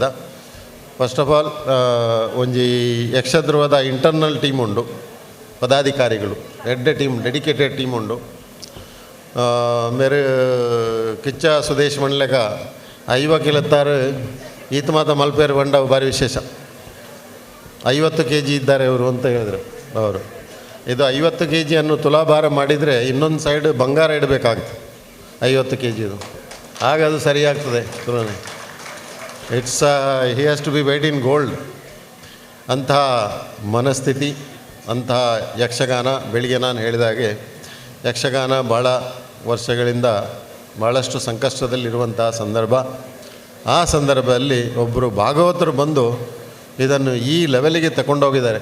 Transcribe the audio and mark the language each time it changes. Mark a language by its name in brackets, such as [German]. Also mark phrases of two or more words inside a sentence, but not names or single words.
[English] First of all [Tulu] ಒಂಜಿ ಯಕ್ಷಧ್ರುವದ [English] internal team [Tulu] ಉಂಡು, ಪದಾಧಿಕಾರಿಗಳು ಎಡ್ಡೆ ಟೀಮ್, [English] dedicated team [Tulu] ಉಂಡು. ಮೇರೆ ಕಿಚ್ಚ ಸುದೇಶ್ ಮಂಡ್ಲೆಗ 50 ಈತ ಮಾತ ಮಲ್ಪೇರು ಬಂಡ ಭಾರಿ ವಿಶೇಷ. [Kannada] 50 kg ಇದ್ದಾರೆ ಅವರು ಅಂತ ಹೇಳಿದರು ಅವರು. ಇದು 50 kg ಅನ್ನು ತುಲಾಭಾರ ಮಾಡಿದರೆ ಇನ್ನೊಂದು ಸೈಡ್ ಬಂಗಾರ ಇಡಬೇಕಾಗುತ್ತೆ 50 kg ಇದು, ಆಗ ಅದು ಸರಿಯಾಗ್ತದೆ ತುಲನೆ. [English] It's he has to be weight in gold. [Kannada] ಅಂತಹ ಮನಸ್ಥಿತಿ, ಅಂತಹ ಯಕ್ಷಗಾನ. ಬೆಳಿಗ್ಗೆ ನಾನು ಹೇಳಿದಾಗೆ ಯಕ್ಷಗಾನ ಭಾಳ ವರ್ಷಗಳಿಂದ ಭಾಳಷ್ಟು ಸಂಕಷ್ಟದಲ್ಲಿರುವಂತಹ ಸಂದರ್ಭ. ಆ ಸಂದರ್ಭದಲ್ಲಿ ಒಬ್ಬರು ಭಾಗವತರು ಬಂದು ಇದನ್ನು ಈ ಲೆವೆಲಿಗೆ ತಗೊಂಡೋಗಿದ್ದಾರೆ.